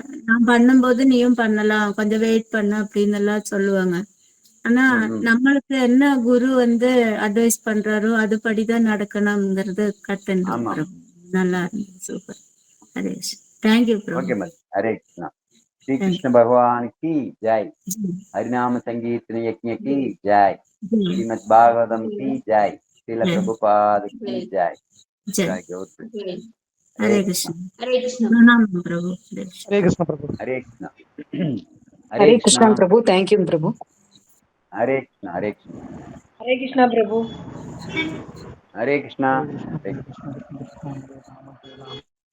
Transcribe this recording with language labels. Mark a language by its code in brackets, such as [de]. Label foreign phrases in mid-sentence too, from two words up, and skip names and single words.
[ta] நான் பண்ணும்போது நீயும் பண்ணலாம், கொஞ்சம் வெயிட் பண்ணு அப்படின்னு எல்லாம் சொல்லுவாங்க. ஆனா ம் ம் நம்மளுக்கு என்ன குரு வந்து அட்வைஸ் பண்றாரோ அதுபடிதான் நடக்கணுங்கிறது கத்துண்டோம் ஆமா பிரபு. நல்லா இருந்தது, சூப்பர். ஹரே தேங்க்யூ பிரபு. [en] okay madam. [ta] ஹரே கிருஷ்ணா. [hi] श्री [ta] தேங்க்யூ. [hi] कृष्ण भगवान की जय। हरिनाम संकीर्तन यज्ञ की जय। श्रीमद् भागवतम की जय। श्रील प्रभुपाद की जय। जय जय गौर प्रेम। हरे हरे कृष्णा कृष्ण प्रणाम प्रभु। हरे कृष्ण प्रभु। हरे कृष्णा हरे हरे कृष्णा कृष्णा प्रभु, [en] thank you [hi] प्रभु। हरे कृष्णा हरे कृष्णा हरे कृष्णा प्रभु। हरे कृष्णा हरे कृष्ण हरे हरे कृष्ण हरे कृष्ण हरे राम हरे राम।